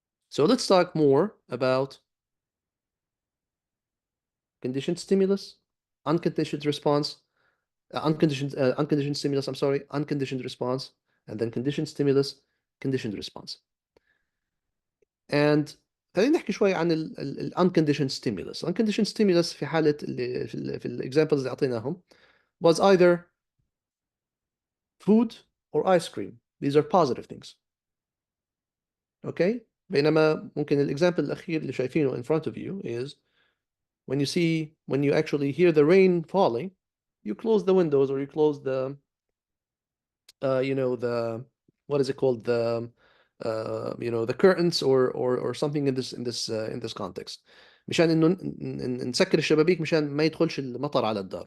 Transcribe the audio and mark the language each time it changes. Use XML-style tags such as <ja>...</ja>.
<en>So let's talk more about conditioned stimulus, unconditioned response, unconditioned stimulus, I'm sorry, unconditioned response, and then conditioned stimulus, conditioned response.</en> <ar>And خلينا نحكي شوي عن ال unconditioned stimulus.</ar> <en>Unconditioned stimulus</en> <ar>في حالة في</ar> <en>examples</en> <ar>اللي أعطيناهم</ar> <en>was either food or ice cream. These are positive things. okay.</en> <ar>بينما ممكن الإكزامبل الأخير اللي شايفينه</ar> <en>in front of you is when you actually hear the rain falling, you close the windows or you close the the what is it called, the curtains or something in this context,</en> <ar>مشان انه نسكر الشبابيك مشان ما يدخلش المطر على الدار.</ar>